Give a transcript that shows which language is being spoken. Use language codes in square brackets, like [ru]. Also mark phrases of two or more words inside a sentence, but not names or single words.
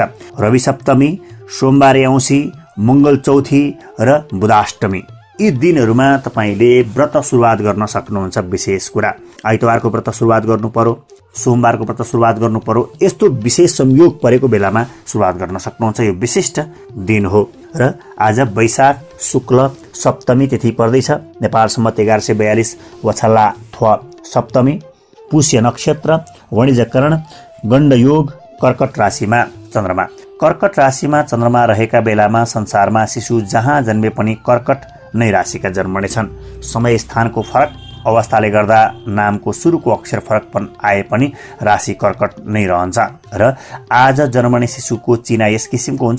[ne] रवि सप्तमी, सोमबारे औँसी, मङ्गल चौथी र बुधाष्टमी यी दिनहरूमा तपाईँले व्रत सुरुवात गर्न सक्नुहुन्छ। विशेष कुरा, आइतबारको व्रत सुरुवात गर्नु पर्यो, सोमबारको व्रत सुरुवात गर्नु पर्यो। यस्तो विशेष संयोग परेको बेलामा सुरुवात गर्न सक्नुहुन्छ। यो विशिष्ट दिन हो। र आज वैशाख शुक्ल सप्तमी तिथि पर्दैछ। नेपाल सम्मत 1142 [new] वछल्ला थ्व [ne] सप्तमी, पुष्य नक्षत्र, वणिजकरण, गण्डयोग, कर्कट राशिमा चन्द्रमा। कर्कट राशिमा चन्द्रमा रहेका बेलामा संसारमा शिशु जहाँ जन्मे पनि कर्कट नै राशिका जन्मनेछन्। समय स्थानको फरक अवस्थाले गर्दा नामको सुरुको अक्षर फरक आए पनि राशि कर्कट नै रहन्छ। र आज जन्मने शिशुको चिना यस किसिमको हुन्छ।